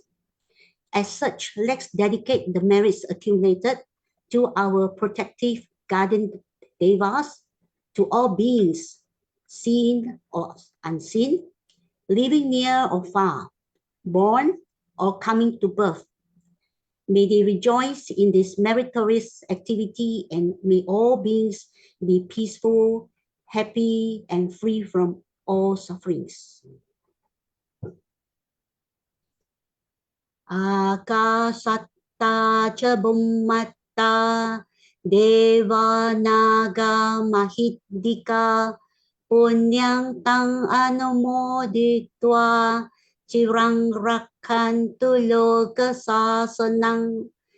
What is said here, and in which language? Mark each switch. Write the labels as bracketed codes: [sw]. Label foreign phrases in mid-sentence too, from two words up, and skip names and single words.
[en] As such, let's dedicate the merits accumulated to our protective guardian devas, to all beings, seen or unseen, living near or far, born or coming to birth. May they rejoice in this meritorious activity, and may all beings be peaceful, happy, and free from all sufferings. [pi] Akasatta cha bummatta deva naga mahiddika punyang tang anumoditva cirang rakhantu loka sasanang